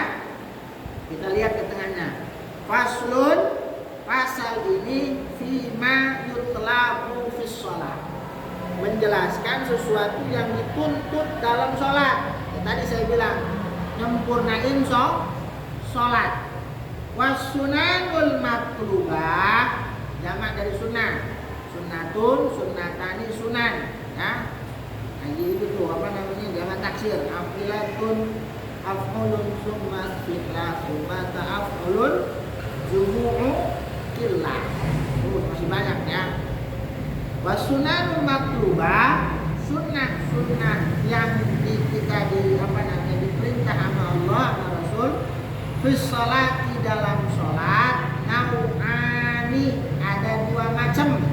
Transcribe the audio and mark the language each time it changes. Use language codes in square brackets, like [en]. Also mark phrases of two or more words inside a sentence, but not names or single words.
[id] Kita lihat ke tengahnya. Faslun, pasal ini [ar] فيما يطلب في الصلاة, [id] menjelaskan sesuatu yang dituntut dalam sholat. Ya, tadi saya bilang nyempurnain sholat. [ar] والسنن المطلوبة, [id] jamak dari sunnah. [ar] سنة، سنتان، سنن. [id] Ya, lagi itu tuh apa namanya, jamak taksir. [ar] أفعلة، أفعل، ثم فعلة، ثم أفعال، جموع قلة. [id] Masih banyak ya. [ar] والسنن المطلوبة, [id] sunnah yang kita diperintah sama Allah sama Rasul [ar] في الصلاة, [id] dalam sholat, nau'ani, ada dua macam.